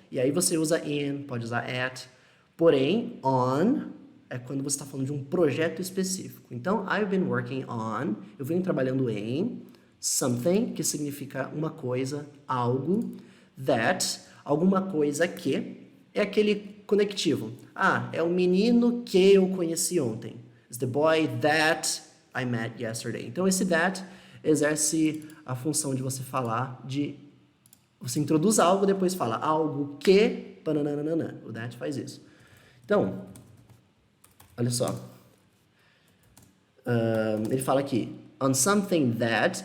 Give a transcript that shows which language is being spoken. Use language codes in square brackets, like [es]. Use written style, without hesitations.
[pt] E aí você usa in, pode usar at. Porém, on é quando você está falando de um projeto específico. Então, [en] I've been working on, [pt] eu venho trabalhando em something, que significa uma coisa, algo, that, alguma coisa que, é aquele conectivo. Ah, é o menino que eu conheci ontem. [en] It's the boy that I met yesterday. [pt] Então, esse that exerce a função de você falar você introduz algo, depois fala algo que... Pananana. O that faz isso. Então, olha só. Ele fala aqui. On something that...